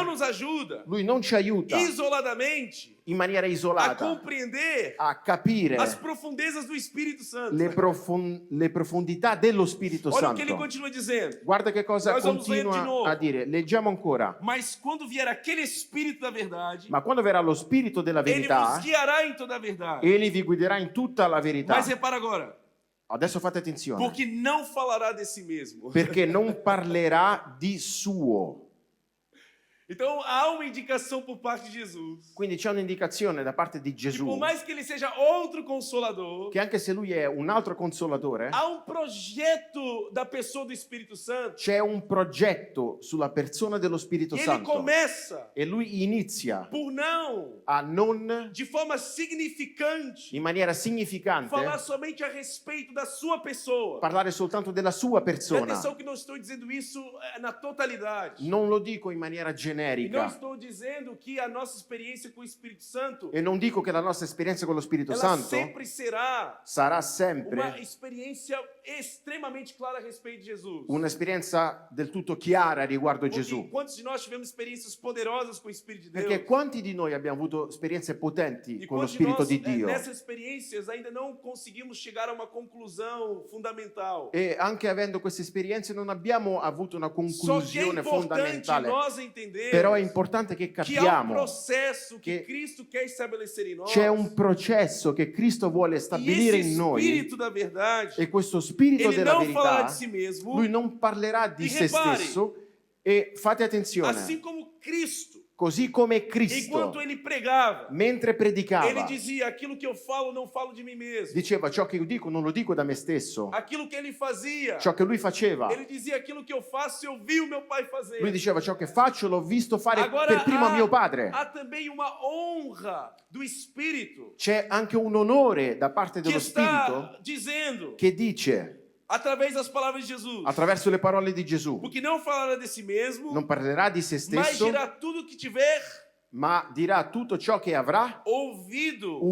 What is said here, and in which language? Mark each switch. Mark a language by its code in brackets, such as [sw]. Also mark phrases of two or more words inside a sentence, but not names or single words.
[pt] Santo nos ajuda [it] lui non ci aiuta [pt] isoladamente [it] in maniera [pt] a [it] isolata [pt] compreender [it] a capire [pt] as profundezas do Espírito Santo. [it] le profondità dello Spirito [pt] Olha o que ele [it] Santo. [pt] continua dizendo. [it] Guarda che cosa [pt] Nós vamos ler de [it] continua [pt] novo. [it] a dire. Leggiamo ancora. [pt] Mas quando vier aquele Espírito da verdade, [it] Ma quando verrà lo Spirito della [pt] ele vos [it] verità, [pt] guiará em toda a verdade. [it] egli vi guiderà in tutta la verità. [pt] Mas repara agora, [it] Adesso fate attenzione, [pt] porque não falará de si mesmo. [it] perché non parlerà di suo. [pt] Então há uma indicação por parte de Jesus. [it] Quindi c'è un'indicazione da parte di [pt] Que por [it] Gesù [pt] mais que ele seja outro consolador, [it] che anche se lui è un altro consolatore, [pt] há um projeto da pessoa do Espírito Santo. [it] c'è un progetto sulla persona dello Spirito [pt] E ele [it] Santo [pt] começa [it] e lui inizia [pt] por não, [it] a non [pt] de forma significante, [it] in maniera significante [pt] falar somente a respeito da sua pessoa. [it] parlare soltanto della sua [pt] Presta [it] persona. [pt] atenção que não estou dizendo isso na totalidade. [it] Non lo dico in maniera [pt] E não [it] generica [pt] estou dizendo que a nossa experiência com o Espírito Santo, [it] e non dico che la nostra esperienza con lo Spirito [pt] ela [it] Santo [pt] sempre será [it] sarà [pt] uma [it] sempre [pt] experiência extremamente clara a respeito de Jesus. [it] un'esperienza del tutto chiara riguardo [pt] Porque [it] Gesù. [pt] quantos de nós tivemos experiências poderosas com o Espírito de Deus? [it] Perché quanti di noi abbiamo avuto esperienze potenti [pt] E [it] con lo [pt] quantos de [it] Spirito [pt] nós, [it] di Dio? [pt] nessas experiências, ainda não conseguimos chegar a uma conclusão fundamental. [it] E anche avendo queste esperienze non abbiamo avuto una [pt] Só que é [it] conclusione [pt] importante [it] fondamentale. [pt] nós entendermos [it] Però è importante che [pt] que há um [it] capiamo [pt] processo que [it] che [pt] Cristo quer estabelecer em nós. [it] c'è un processo che Cristo vuole [pt] E [it] stabilire [pt] esse [it] in noi [pt] Espírito da verdade, [it] e questo Spirito [pt] ele [it] della [pt] não falará [it] verità, [pt] de si mesmo, [it] lui non parlerà di [pt] E se repari, [it] stesso e fate attenzione, [pt] assim como Cristo [it] così come Cristo, [pt] enquanto ele pregava, [it] mentre [pt] ele [it] predicava, [pt] dizia: aquilo que eu falo, não falo de mim mesmo. [it] diceva ciò che io dico non lo dico da me stesso, [pt] Aquilo que ele fazia, [it] ciò che lui faceva. [pt] ele dizia: aquilo que eu faço, eu vi o meu pai fazer. [it] Lui diceva ciò che faccio l'ho visto fare [pt] Agora [it] per primo a mio padre. [pt] há também uma honra do Espírito [it] C'è anche un onore da parte [pt] que [it] dello Spirito [pt] está dizendo, [it] che dice, [pt] através das palavras de Jesus, [it] attraverso le parole di Gesù, [pt] porque não falará de si mesmo, [it] non parlerà di se [pt] mas [it] stesso, [pt] dirá tudo o que tiver [it] ma dirà tutto ciò che avrà [pt] ouvido e